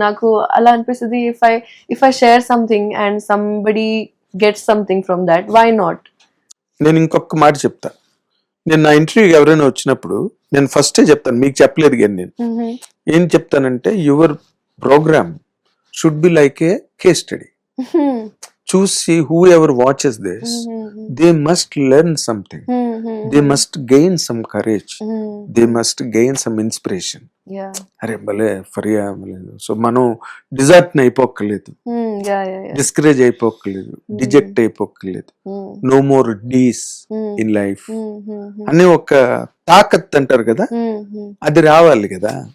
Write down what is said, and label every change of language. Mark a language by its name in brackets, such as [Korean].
[Telugu] నాకు అలా అనిపిస్తుంది, [English] If I share something and somebody gets something from that, why not? [Telugu] నేను ఇంకొక మాట చెప్తా. నేను నా ఇంటర్వ్యూకి ఎవరైనా వచ్చినప్పుడు నేను ఫస్టే చెప్తాను, మీకు చెప్పలేదు కానీ నేను ఏం చెప్తానంటే, [English] Your program should be like a case study. [Telugu] చూసి [English] whoever watches this, they must learn something. They must gain some courage. They must gain some inspiration. [Telugu] అరే భలే ఫరియా, సో మనం desert అయిపోక్కర్లేదు, discourage అయిపోక్కర్లేదు, డిజెక్ట్ అయిపోక్కర్లేదు. [English] no more these in life [Telugu] అని ఒక తాకత్ అంటారు కదా, అది రావాలి కదా.